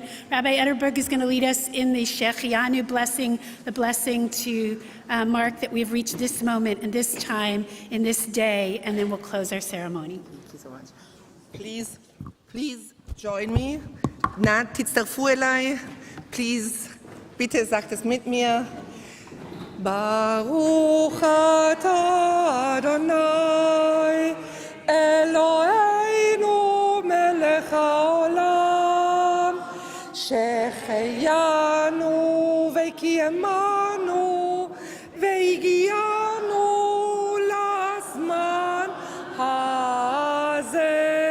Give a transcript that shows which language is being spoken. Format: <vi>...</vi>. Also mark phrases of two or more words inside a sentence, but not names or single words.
<en>Rabbi Ederberg is going to lead us in the Shechianu blessing, the blessing to mark that we've reached this moment and this time in this day, and then we'll close our ceremony. Thank you so much. Please join me.</en> <he>נא, תצטרפו אליי.</he> <en>Please,</en> <de>bitte sagt es mit mir.</de> <he>ברוך אתה אדוני אלוהינו מלך העולם שהחיינו וקיימנו והגיענו לזמן הזה.</he>